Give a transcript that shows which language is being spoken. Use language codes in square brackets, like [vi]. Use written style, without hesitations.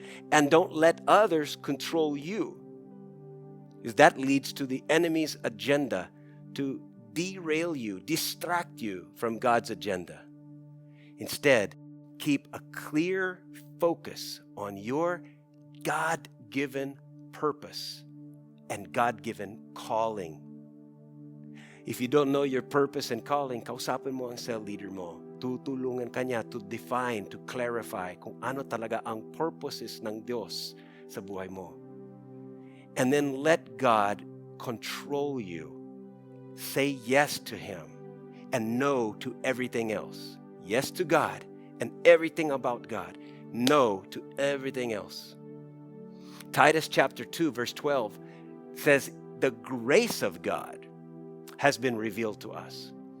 [en] And don't let others control you, because that leads to the enemy's agenda to derail you, distract you from God's agenda. Instead, keep a clear focus on your God-given purpose and God-given calling. If you don't know your purpose and calling, [tl] kausapin mo ang cell leader mo. Tutulungan kanya [en] to define, to clarify [tl] kung ano talaga ang purposes ng Diyos sa buhay mo. [en] And then let God control you. Say yes to Him and no to everything else. Yes to God and everything about God. No to everything else. Titus chapter 2 verse 12 says, the grace of God has been revealed to us.